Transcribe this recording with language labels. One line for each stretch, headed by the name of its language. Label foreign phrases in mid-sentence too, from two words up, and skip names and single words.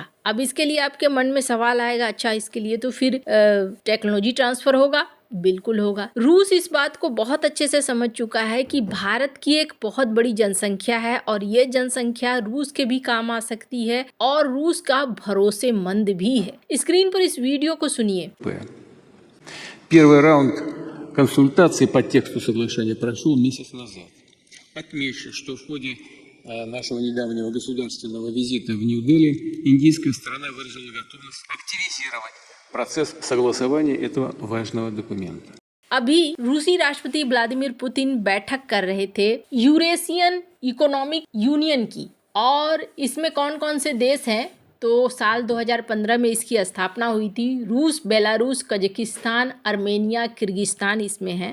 Hindi: अब इसके लिए आपके मन में सवाल आएगा, अच्छा इसके लिए तो फिर टेक्नोलॉजी ट्रांसफर होगा। बिल्कुल होगा। रूस इस बात को बहुत अच्छे से समझ चुका है कि भारत की एक बहुत बड़ी जनसंख्या है और ये जनसंख्या रूस के भी काम आ सकती है और रूस का भरोसेमंद भी है। स्क्रीन पर इस वीडियो को सुनिए।
Russian: Первый раунд консультаций по тексту соглашения прошел месяц назад. Отмечу, что в ходе нашего недавнего государственного визита в Нью-Дели индийская сторона выразила готовность активизировать процесс согласования этого важного документа.
Hindi: अभी रूसी राष्ट्रपति व्लादिमीर पुतिन बैठक कर रहे थे यूरेशियन इकोनॉमिक यूनियन की, और इसमें कौन कौन से देश हैं तो साल 2015 में इसकी स्थापना हुई थी। रूस, बेलारूस, कजाकिस्तान, अर्मेनिया, किर्गिस्तान इसमें है।